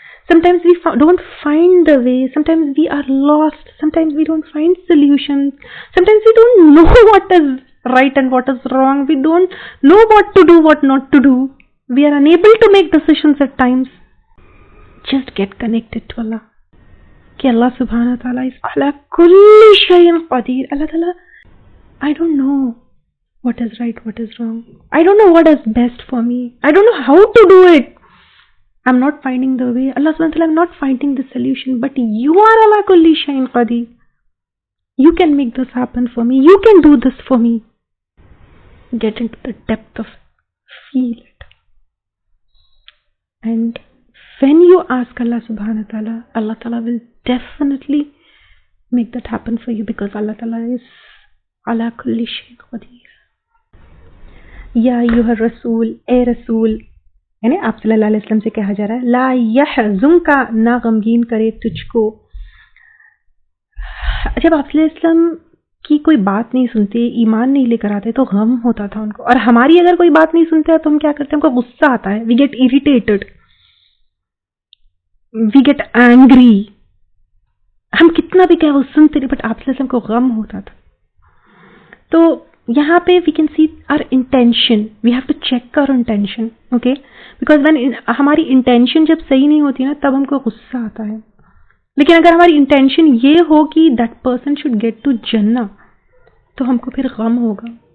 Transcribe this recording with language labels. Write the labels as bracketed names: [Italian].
[English] Sometimes we don't find the way. Sometimes we are lost. Sometimes we don't find solutions. Sometimes we don't know what is right and what is wrong. We don't know what to do, what not to do. We are unable to make decisions at times. Just get connected to Allah. [Arabic] کہ اللہ سبحانہ تعالیٰ is علی کل شیء قدیر. [English] اللہ تعالیٰ I don't know what is right, what is wrong. I don't know what is best for me. I don't know how to do it. I'm not finding the way. Allah subhanahu wa ta'ala, I'm not finding the solution. But you are [Arabic] ala kulli shay'in qadir. [English] You can make this happen for me. You can do this for me. Get into the depth of it. Feel it. And when you ask Allah subhanahu wa ta'ala, Allah ta'ala will definitely make that happen for you, because Allah ta'ala is [Arabic] ala kulli shay'in qadir. Ya ayyuhar rasool, [Urdu] اے رسول، یعنی آپ صلی اللہ علیہ وسلم سے کہا جا رہا ہے، [Arabic] لا یحزنک، [Urdu] نہ غمگین کرے تجھ کو. جب آپ صلی اللہ علیہ وسلم کی کوئی بات نہیں سنتے، ایمان نہیں لے کر آتے، تو غم ہوتا تھا ان کو. اور ہماری اگر کوئی بات نہیں سنتے تو ہم کیا کرتے ہیں؟ ہم کو غصہ آتا ہے. [English] We get irritated, we get angry. [Urdu] ہم کتنا بھی کہیں وہ سنتے نہیں، بٹ آپ صلی اللہ علیہ وسلم کو غم ہوتا تھا. تو یہاں پہ [English] We can see our intention. We have to check our intention, [Urdu] okay, [English] because when [Urdu] ہماری انٹینشن جب صحیح نہیں ہوتی نا، تب ہم کو غصہ آتا ہے. لیکن اگر ہماری انٹینشن یہ ہو کہ [English] that person should get to جنہ، [Urdu] تو ہم کو پھر غم ہوگا.